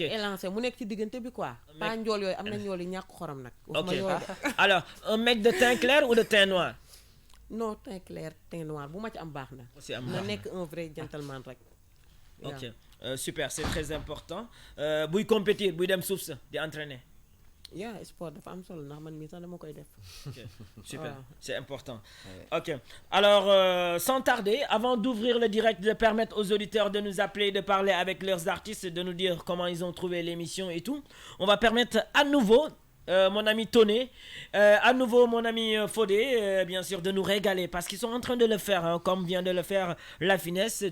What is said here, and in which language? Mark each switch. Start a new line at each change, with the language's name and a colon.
Wolof: élancé mu nekk ci diggante bi quoi. pas njool yooyu am na njool yi ñàkk xorom nag. Ok. waxuma yooyu de.
French: Alors, un mec de teint clair ou de teint noir? non teint clair teint noir
Wolof: bu ma ci am baax na. Aussi am na baax na.
French: nekk un vrai gentleman rek. Ok. Super, c'est très important.
Wolof: Buy compétir, buy dem suuf sa di entraîner. yaa sport dafa am solo ndax man mii sax dama koy def.
French: Ok, super, Voilà. c'est important. Ok, alors sans tarder, avant d'ouvrir le direct, de permettre aux auditeurs de nous appeler, de parler avec leurs artistes, de nous dire comment ils ont trouvé l'émission et tout, on va permettre à nouveau mon ami Toné, à nouveau mon ami Fodé, bien sûr, de nous régaler parce qu'ils sont en train de le faire, hein, comme vient de le faire La Finesse.